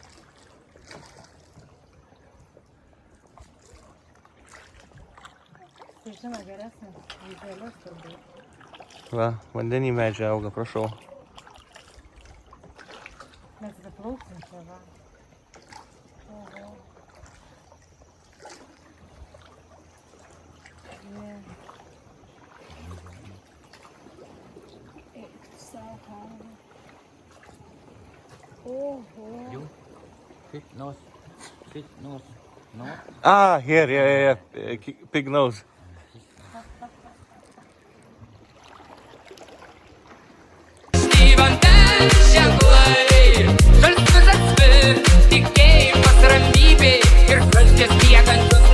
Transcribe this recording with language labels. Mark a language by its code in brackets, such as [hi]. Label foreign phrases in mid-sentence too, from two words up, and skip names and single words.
[lt] Tai žinoma geresnis, vizualius turbūt. Va, vandenį medžiai auga, prašau. Mes paplauksim čia, va. Oho. [en] You fit nose. Fit nose. No. Ah, here, yeah. Pig nose. [lt] Vandens ženklai, žalsvi, tikėjimas ramybė ir žalstis miegant